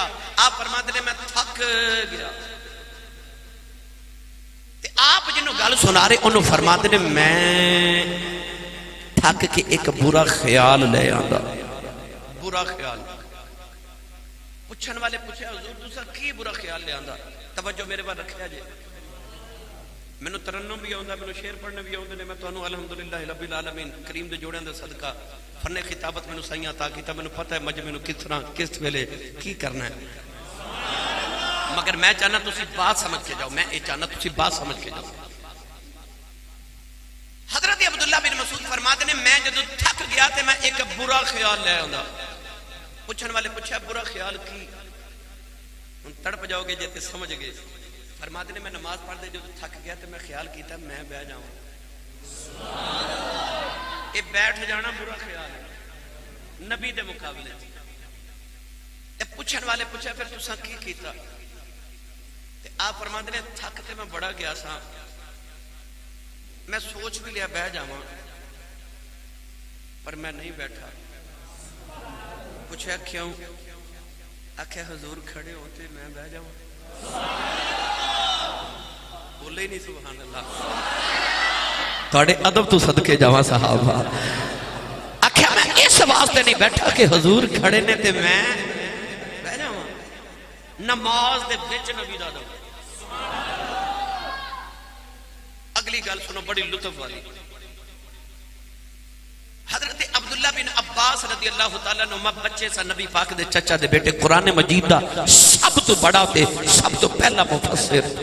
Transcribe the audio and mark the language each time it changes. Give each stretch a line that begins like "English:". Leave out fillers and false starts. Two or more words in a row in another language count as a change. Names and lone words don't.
Urdu: آپ فرماتے ہیں
Punjabi: میں تھک گیا، تے آپ جنہوں گل سنا رہے
Urdu: انہوں فرماتے ہیں
Punjabi: میں تھک کے ایک برا خیال لے آندا، برا خیال۔ پوچھن والے پوچھے حضور تسا کی برا خیال لے آندا؟ توجہ میرے بار رکھیا جے، میں نو ترنم بھی آندا، میں نو شعر پڑھنے بھی آندے نے، میں تانوں
Arabic: الحمدللہ رب العالمین
Punjabi: کریم دے جوڑیاں دے صدقہ فن خطابت میں نو سائیاں عطا کیتا، میں نو پتہ ہے مجمع نو کس طرح کس ویلے کی کرنا ہے، مگر میں چاہنا تسی بات سمجھ کے جاؤ، میں یہ چاہنا تسی بات سمجھ کے جاؤ۔ حضرت عبداللہ بن مسعود
Urdu: فرماتے ہیں
Punjabi: میں جدو تھک گیا تے میں ایک برا خیال لے آندا۔ پوچھن والے پوچھا برا خیال کی؟ ان تڑپ جاؤ گے جیتے سمجھ گئے۔
Urdu: فرماتے ہیں
Punjabi: میں نماز پڑھ دے جدو تھک گیا تے میں خیال کیتا میں بہ جاؤں،
Urdu: یہ بیٹھ جانا برا خیال ہے
Punjabi: نبی دے مقابلے۔ پوچھن والے پوچھا پھر تساں کی کیتا؟ تے
Urdu: آپ فرماتے ہیں
Punjabi: تھک تے میں بڑا گیا سا، میں سوچ بھی لیا بہ جاواں، پر میں نہیں بیٹھا۔ پوچھا کیوں؟ آکھے حضور کھڑے ہوتے میں بہ جاواں، بولے ہی نہیں
Arabic: سبحان اللہ۔
Punjabi: تھوڑے ادب تو صدقے جاواں صحابہ، آکھے میں اس واسطے نہیں بیٹھا کہ حضور کھڑے نے تے میں بہ جاواں۔ نماز دے وچ نبی دا ادب۔ اگلی گل سنو بڑی لطف والی، حضرت عبداللہ بن عباس
Arabic: رضی اللہ تعالیٰ عنہ
Punjabi: بچے سا نبی پاک دے چچا دے بیٹے، قرآن مجید دا سب تو بڑا تے سب تو پہلا مفسر۔